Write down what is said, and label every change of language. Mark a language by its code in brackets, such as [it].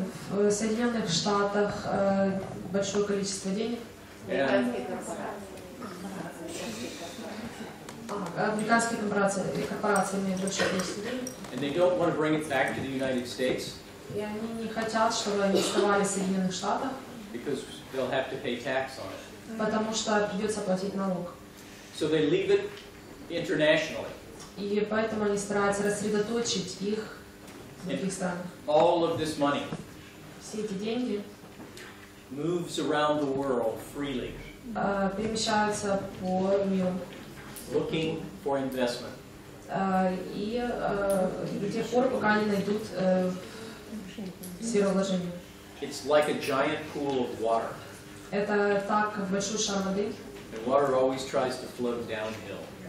[ru] В Соединенных Штатах большое количество денег. Американские корпорации имеют большое количество денег. [en] And they don't want to bring it back to the United States. [ru] И они не хотят, чтобы они оставались в Соединенных Штатах, [en] Because they'll have to pay tax on it. [ru] потому что придется платить налог. [en] So they leave it internationally. [ru] И поэтому они стараются рассредоточить их в других странах. [en] All of this money [ru] Все эти деньги [en] moves around the world freely, [ru] перемещаются по миру. [en] looking for investment. [ru] И до тех пор, пока они найдут сферу вложения. [en] It's like a giant pool of water. [ru] Это так, как большой шар воды. [en] And water always tries to flow downhill.